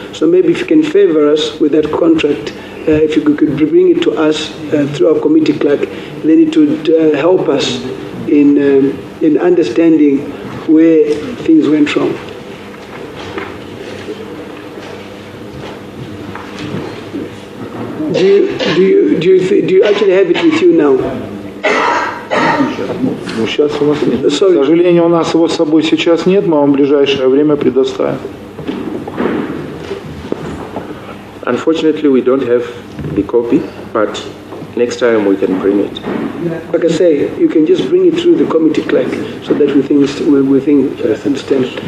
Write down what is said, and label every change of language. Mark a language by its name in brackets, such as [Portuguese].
[English] So maybe if you can favor us with that contract, if you could bring it to us through our committee clerk, then it would help us in understanding where things went wrong. Do you actually have it with you now? [Russian] Ну, сейчас у нас нет. К сожалению, у нас его с собой сейчас нет, мы вам в ближайшее время предоставим. [English] Unfortunately, we don't have the copy, but next time we can bring it. Like I say, you can just bring it through the committee clerk so that we understand.